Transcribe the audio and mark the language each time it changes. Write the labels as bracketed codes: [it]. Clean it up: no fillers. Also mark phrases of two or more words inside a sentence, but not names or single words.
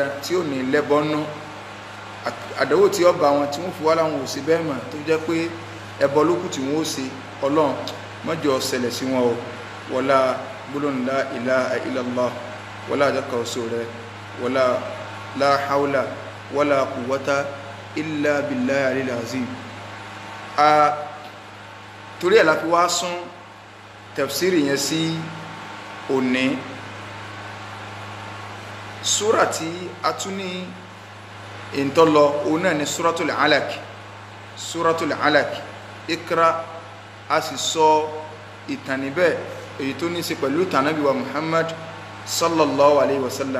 [yo] tí ò ní lẹ́bọ́nú, àdánwò tí ó bá wọn tí wọ́n fi wá láwọn òsì bẹ́ẹ̀ mọ̀ tó jẹ́ pé ẹbọ lókù tí wọ́n ó ṣe, Ọlọ́run má jẹ́ ṣẹlẹ̀ sí wọn o, wọlá gbólóhùn [ar] لا إله إلا الله, [yo] wọlá àjọkàn oṣù rẹ̀, wọlá [ar] لا حول ولا قوة إلا بالله العلي العظيم. [yo] Torí ẹ̀ la fi wá sún tafsiri yẹn sí òní. Súrà tí a tún ní ìntọ́lọ òun náà ni Suratul Alaq. Suratul Alaq, Iqra, a sì sọ ìtàn níbẹ̀ èyí tó ní í ṣe pẹ̀lú ìtàn Ànábì wa Muhammad [ar] صلى الله عليه وسلم.